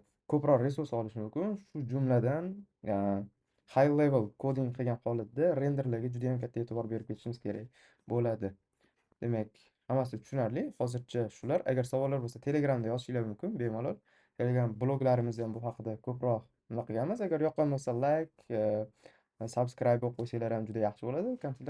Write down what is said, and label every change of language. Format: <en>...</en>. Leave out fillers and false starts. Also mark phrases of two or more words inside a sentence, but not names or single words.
<uz>Ko'proq resurs olishi mumkin. Shu jumladan</uz> <en>high level coding</en> <uz>qilgan holatda renderlarga juda ham katta e'tibor berib ketishimiz kerak bo'ladi. Demak, hammasi tushunarli. Hozircha shular. Agar savollar bo'lsa, Telegramda yozishinglar mumkin bemalol. Telegram bloglarimizda ham bu haqida ko'proq nima qilganmiz. Agar yoqqan bo'lsa,</uz> <en>like, subscribe</en> <uz>bo'lib qo'ysanglar ham juda yaxshi bo'ladi.</uz>